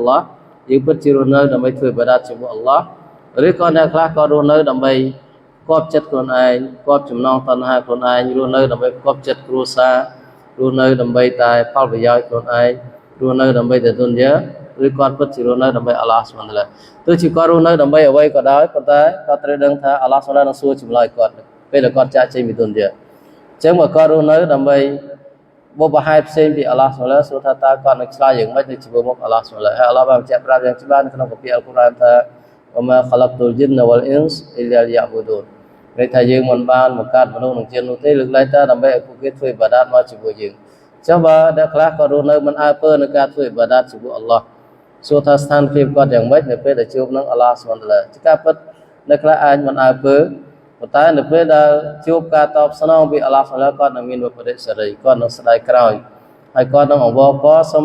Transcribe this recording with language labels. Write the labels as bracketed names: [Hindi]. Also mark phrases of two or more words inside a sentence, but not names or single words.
[Khmer] ឡោះយើងពិតជារស់នៅដើម្បីធ្វើអ៊ីបាដាតជាមួយអល់ឡោះឬក៏អ្នកខ្លះក៏រស់នៅដើម្បីគប់ចិត្តខ្លួនឯងគប់ចំណងតណ្ហាខ្លួនឯងរស់នៅដើម្បីគប់ចិត្តគ្រួសាររស់នៅដើម្បីតែផលប្រយោជន៍ខ្លួនឯងរស់នៅដើម្បីតែទុនយ៉ាឬគាត់ពិតជារស់នៅដើម្បី [Arabic] الله سبحانه وتعالى [Khmer] ទោះជាគាត់រស់នៅដើម្បីអ្វីក៏ដោយប៉ុន្តែគាត់ត្រូវដឹងថា [Arabic] الله سبحان [Khmer] នឹងសួរចម្លើយគាត់ពេលដែលគាត់ចាកចេញពីទុនយ៉ាអញ្ចឹងបើគាត់រស់នៅដើម្បី បុព្វហេតុផ្សេងពី [Arabic] الله سبحان [Khmer] សួរថាតើគាត់នឹងឆ្លើយយ៉ាងម៉េចនៅចំពោះមុខ [Arabic] الله سبحان [Khmer] ហើយអល់ឡោះបានបញ្ជាក់ប្រាប់យ៉ាងច្បាស់នៅក្នុងគម្ពីរអល់កុរ៉ានថា [Arabic] وما خلقت الجن والانس الا ليعبدون [Khmer] ន័យថាយើងមិនបានបង្កើតមនុស្សនិងជានោះទេលើកឡើងតែដើម្បីឲ្យពួកគេធ្វើអ៊ីបាដាតមកជាមួយយើងអញ្ចឹងបើអ្នកខ្លះក៏រស់នៅមិនអើពើនឹងការធ្វើអ៊ីបាដាតជាមួយអល់ឡោះសួរថាស្ថានភាពគាត់យ៉ាងម៉េចនៅពេលដែលជួបនឹង [Arabic] الله سبحانه وتعالى [Khmer] ជាការពិតអ្នកខ្លះអាចមិនអើពើប៉ុន្តែនៅពេលដែលជួបការតបស្នងពី [Arabic] الله سبحانه وتعالى [Khmer] គាត់នឹងមានវិបដិសេរីគាត់នឹងស្ដាយក្រោយហើយគាត់នឹងអង្វរករសុំ